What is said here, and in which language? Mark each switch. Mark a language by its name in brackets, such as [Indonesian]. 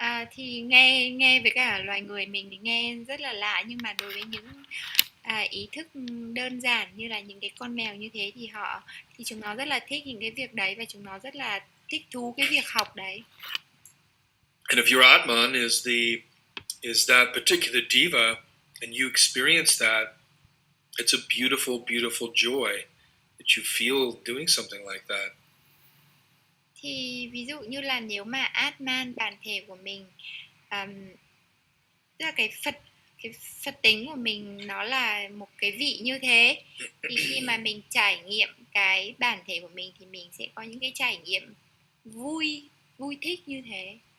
[Vietnamese] Thì nghe với cả loài người mình thì nghe rất là lạ, nhưng mà đối với những ý thức đơn giản như là những cái con mèo như thế thì chúng nó rất là thích những cái việc đấy, và chúng nó rất là thích thú cái việc học đấy. [English] And if your Atman is that particular diva and you experience that, it's a beautiful, beautiful joy that you feel doing something like that. [Vietnamese] Thì ví dụ như là nếu mà Atman, bản thể của mình, tức là cái Phật tính của mình nó là một cái vị như thế, thì khi mà mình trải nghiệm cái bản thể của mình thì mình sẽ có những cái trải nghiệm vui thích như thế.